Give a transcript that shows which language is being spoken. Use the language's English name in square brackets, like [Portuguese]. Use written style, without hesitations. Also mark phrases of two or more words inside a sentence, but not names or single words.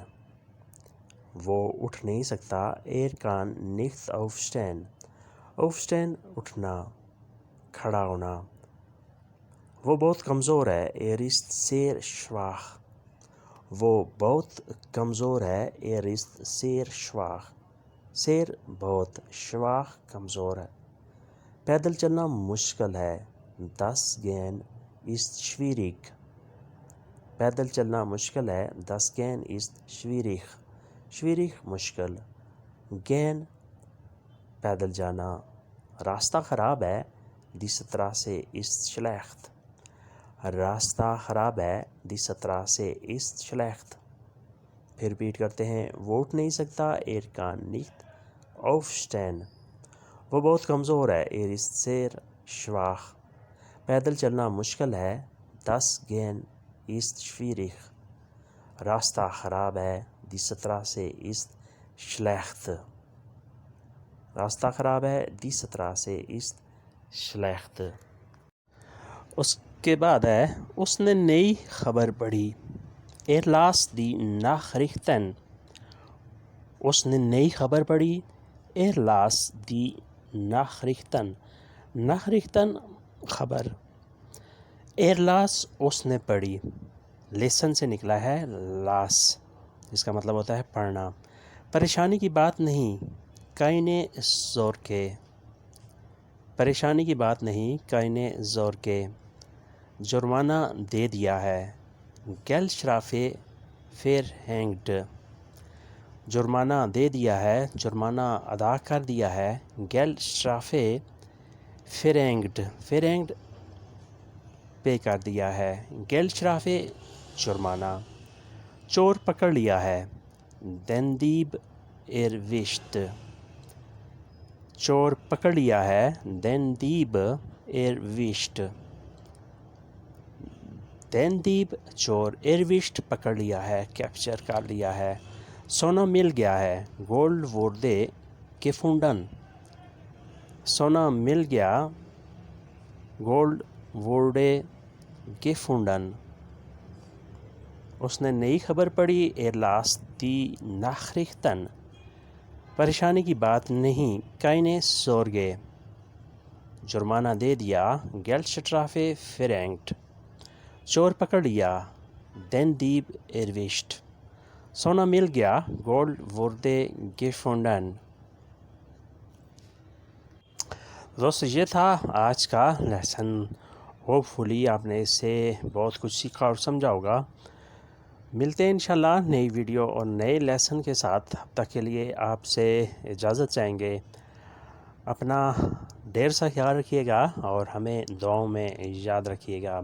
[Urdu] وہ اٹھ نہیں سکتا، [German] kann nicht aufstehen۔ aufstehen [Urdu] اٹھنا کھڑا ہونا. وہ بہت کمزور ہے. [German] Er ist sehr schwach. [Urdu] وہ بہت کمزور ہے. [German] Er ist sehr schwach. sehr بہت, schwach [Urdu] کمزور ہے. پیدل چلنا مشکل ہے. [German] Das Gehen ist schwierig. [Urdu] پیدل چلنا مشکل ہے. [German] Das Gehen ist schwierig. [Urdu] schwierig مشکل. Gehen پیدل جانا. راستہ خراب ہے. [German] Die Straße ist schlecht. [Urdu] راستہ خراب ہے. [German] Die Straße ist schlecht. [Urdu] پھر ریپیٹ کرتے ہیں. وہ اٹھ نہیں سکتا. [German] Er kann nicht aufstehen. [Urdu] وہ بہت کمزور ہے. [German] Er ist sehr schwach. [Urdu] پیدل چلنا مشکل ہے. [German] Das Gehen ist schwierig. [Urdu] راستہ خراب ہے. [German] Die Straße ist schlecht. [Urdu] راستہ خراب ہے. [German] Die Straße ist schlecht. [Urdu] اس کے بعد ہے اس نے نئی خبر پڑھی. [German] Er las die Nachrichten. [Urdu] اس نے نئی خبر پڑھی. [German] Er las die Nachrichten. [Urdu] Nachrichten خبر. [German] Er las [Urdu] اس نے پڑھی. لیسن سے نکلا ہے لاس, جس کا مطلب ہوتا ہے پڑھنا. پریشانی کی بات نہیں. [German] keine Sorge. [Urdu] پریشانی کی بات نہیں. [German] keine Sorge. [Urdu] جرمانہ دے دیا ہے. [German] Geldstrafe verhängt. [Urdu] جرمانہ دے دیا ہے. جرمانہ ادا کر دیا ہے. [German] Geldstrafe verhängt. [Urdu] verhängt پے کر دیا ہے. Geldstrafe جرمانہ. چور پکڑ لیا ہے. [German] Den Dieb erwischt. [Urdu] چور پکڑ لیا ہے. [German] Den Dieb erwischt. Den Dieb چور. [Urdu] erwischt پکڑ لیا ہے, کیپچر کر لیا ہے. سونا مل گیا ہے. [German] Gold wurde gefunden. [Urdu] سونا مل گیا. [German] Gold wurde gefunden. [Urdu] اس نے نئی خبر پڑھی. [German] Er las die Nachrichten. [Urdu] پریشانی کی بات نہیں. [German] keine Sorge. [Urdu] جرمانہ دے دیا. [German] Geldstrafe verhängt. [Urdu] چور پکڑ لیا. [German] Den Dieb erwischt. [Urdu] سونا مل گیا. [German] Gold wurde gefunden. [Urdu] دوستو یہ تھا آج کا لیسن. ہوپ فلی آپ نے اس سے بہت کچھ سیکھا اور سمجھا ہوگا. ملتے ہیں انشاءاللہ نئی ویڈیو اور نئے لیسن کے ساتھ. اب تک کے لیے آپ سے اجازت چاہیں گے. اپنا ڈھیر سا خیال رکھیے گا اور ہمیں دعاؤں میں یاد رکھیے گا.